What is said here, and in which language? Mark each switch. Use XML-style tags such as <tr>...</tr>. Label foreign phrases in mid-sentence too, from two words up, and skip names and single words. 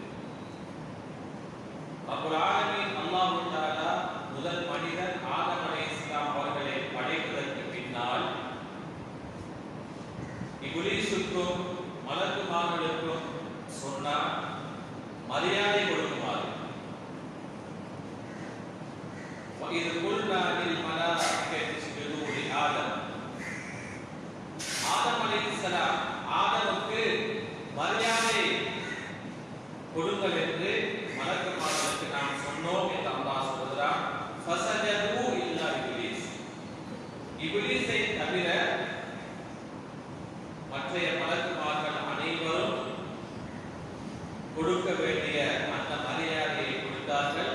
<ar>رب العالمين الله تعالى</ar> <ta>முதல் மனிதர்</ta> <ar>آدم عليه السلام</ar> <ta>அவர்களை படைப்பதற்கு பின்னால் இப்லீஸுக்கும் மலக்குமார்களுக்கும் சொன்னார், மரியாதை கொடுக்குமாறு.</ta> <ar>وَإِذْ قُلْنَا لِلْمَلَائِكَةِ اسْجُدُوا لِآدَمَ آدم عليه السلام</ar> <ta>ஆதமுக்கு மரியாதை கொடுங்கள் என்று மலக்குமார்களுக்கு நாம் சொன்னோம் என்று அல்லாஹ் சொல்கிறான்.</ta> <ar>فسجدوا إلا إبليس,</ar> <ta>இப்லீஸை தவிர மற்ற மலக்குமார்கள் அனைவரும் கொடுக்க வேண்டிய அந்த மரியாதையை கொடுத்தார்கள்.</ta>